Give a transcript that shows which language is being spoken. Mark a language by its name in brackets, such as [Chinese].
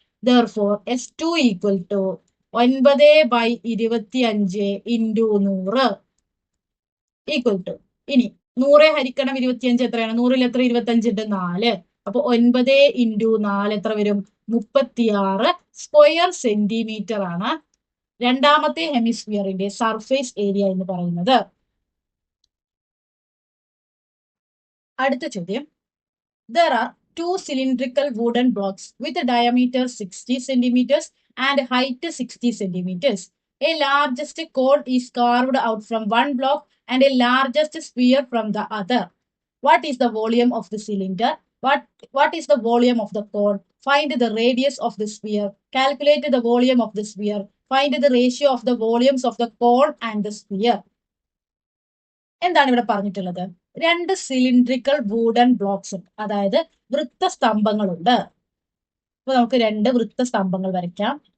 [Malayalam] Therefore S2 equal to 9/25 into 100 equal to, ഇനി 100 ഹരിക്കണം 25 എത്രയാണ്? 100ൽ എത്ര 25 ഉണ്ട്? 4. അപ്പൊ 9 ഇൻറ്റു 4 എത്ര വരും? 36 സ്ക്വയർ സെന്റിമീറ്റർ ആണ് രണ്ടാമത്തെ ഹെമിസ്ഫിയറിന്റെ സർഫേസ് ഏരിയ എന്ന് പറയുന്നത്. അടുത്ത ചോദ്യം. [English] There are two cylindrical wooden blocks with a diameter 60 centimeters and height 60 centimeters. A largest cone is carved out from one block and a largest sphere from the other. What is the volume of the cylinder? What is the volume of the cone? Find the radius of the sphere. Calculate the volume of the sphere. Find the ratio of the volumes of the cone and the sphere. [Malayalam] എന്താണ് ഇവിടെ പറഞ്ഞിട്ടുള്ളത്? രണ്ട് cylindrical wooden blocks ഉണ്ട്, അതായത് വൃത്തസ്തംഭങ്ങളുണ്ട്. അപ്പൊ നമുക്ക് രണ്ട് വൃത്തസ്തംഭങ്ങൾ വരയ്ക്കാം.